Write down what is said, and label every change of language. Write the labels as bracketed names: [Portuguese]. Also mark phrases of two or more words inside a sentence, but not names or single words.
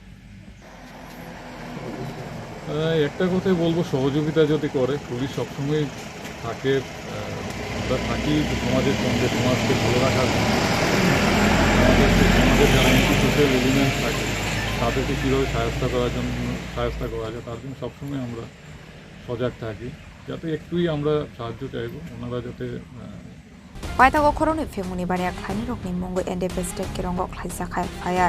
[Bangla] একটা কথাই বলবো, সহযোগিতা যদি করে পুলিশ সবসময় থাকে, আমরা থাকি সমাজের সঙ্গে, সমাজকে ভালো রাখার জন্য। সমাজের যারা [English] institutional element [Bangla] থাকে তাদেরকে কীভাবে সহায়তা করা যায় তার জন্য সবসময় আমরা সজাগ থাকি, যাতে একটুই আমরা সাহায্য চাইব, ওনারা যাতে [Kok Borok] Paitago Khorangni Femuni Bania Khani Rokni Mungo Independent Kirongok Khaisakha Fire.